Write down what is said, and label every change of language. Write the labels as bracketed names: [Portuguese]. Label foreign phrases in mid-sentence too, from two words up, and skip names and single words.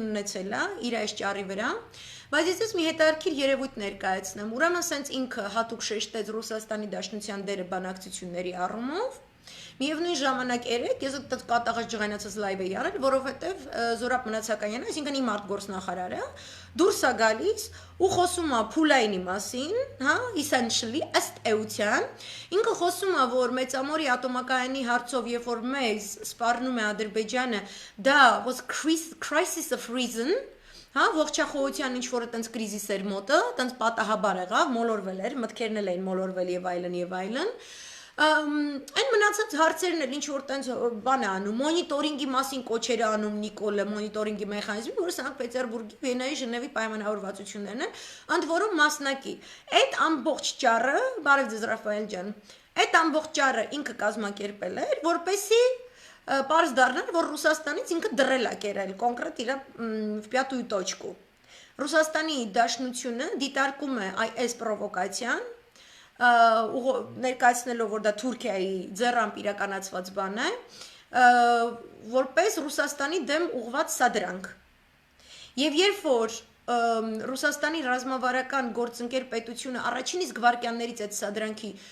[Armenian] ունեցել է իր այս ճառի վրա, բայց ես մի հետաքրքիր երևույթ ներկայացնեմ, ուրեմն սենց ինքը հատուկ շեշտեց Ռուսաստանի Դաշնության դերը բանակցությունների առումով Միևնույն ժամանակ երեք ես այդ կատաղած ջղայնացած լայվ էի արել, որովհետև Զորապ Մնացականյանը, այսինքն իմ արտգործնախարարը, դուրս է գալիս ու խոսում է Փուլայինի մասին, հա, essentially ըստ էության, ինքը խոսում է, որ Մեծամորի ատոմակայանի հարցով, երբ որ մեզ սպառնում է Ադրբեջանը, դա [English] was crisis of reason, [Armenian] հա, ողջախոհության ինչ որ այտենց կրիզիս էր մոտը, այտենց պատահաբար եղավ, մոլորվել էր, մտքերն էլ էին մոլորվել եւ այլն Այն մնացած հարցերն էլ ինչ որ տենց բան է անում, մոնիտորինգի մասին կոչեր է անում Նիկոլը, մոնիտորինգի մեխանիզմի, որը Սանկտ Պետերբուրգի, Վիեննայի, Ժնևի պայմանավորվածություններն են, ընդ որում մասնակի։ Այդ ամբողջ ճառը, բարև ձեզ Ռաֆայել ջան, այդ ամբողջ ճառը ինքը կազմակերպել էր, որպեսզի պարզ դառնար, որ Ռուսաստանից ինքը դրել է կերել, կոնկրետ իր [Russian] в пятую точку։ [Armenian] Ռուսաստանի Դաշնությունը դիտարկում է այս պրովոկացիան ներկայացնելով որ դա Թուրքիայի ձեռամբ իրականացված բան է, որպես Ռուսաստանի դեմ ուղղված սադրանք։ Եվ երբ որ Ռուսաստանի ռազմավարական գործընկեր պետությունը առաջին իսկ վայրկյաններից այդ սադրանքի